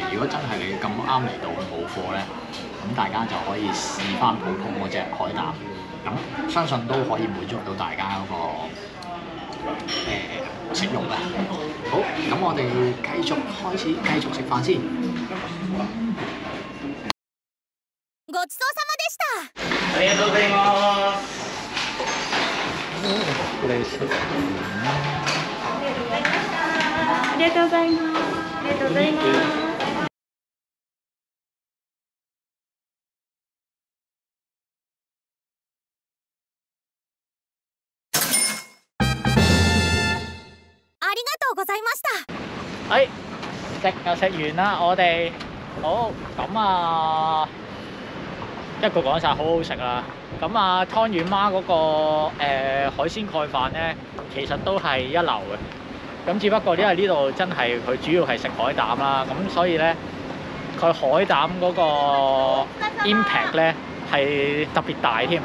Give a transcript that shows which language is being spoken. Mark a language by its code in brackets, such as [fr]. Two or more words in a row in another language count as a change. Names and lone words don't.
[yue] 如果真係你咁啱嚟到冇貨咧，咁大家就可以試翻普通嗰隻海膽，咁相信都可以滿足到大家嗰個食慾啦。好，咁我哋繼續食飯先。 [ja] ごちそうさまでした。ありがとうございます。これです。ありがとうございます。ありがとうございます。ありがとうございました。 [yue] 食完啦，我哋好咁啊！一個講晒，好好食啦！咁啊，湯圓媽嗰個海鮮蓋飯咧，其實都係一流嘅。咁只不過因為呢度真係佢主要係食海膽啦，咁所以咧佢海膽嗰個 impact 咧係特別大添。